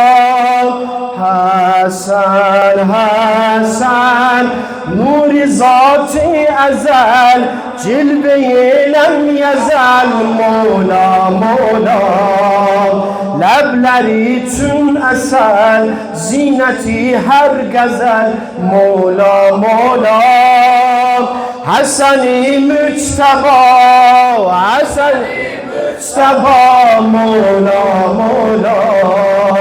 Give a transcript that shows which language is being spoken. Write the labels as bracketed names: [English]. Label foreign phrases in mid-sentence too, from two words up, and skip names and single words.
[Azerbaijani] Həsən, Həsən, Nuri zat-ı əzəl, Cilve-i [Arabic] لم يزل, [Azerbaijani] Mola, Mola. Ləbləri üçün əsəl, Zinəti hər qəzəl, Mola, Mola. Həsən-i Müctəba, Həsən-i Müctəba, Mola, Mola.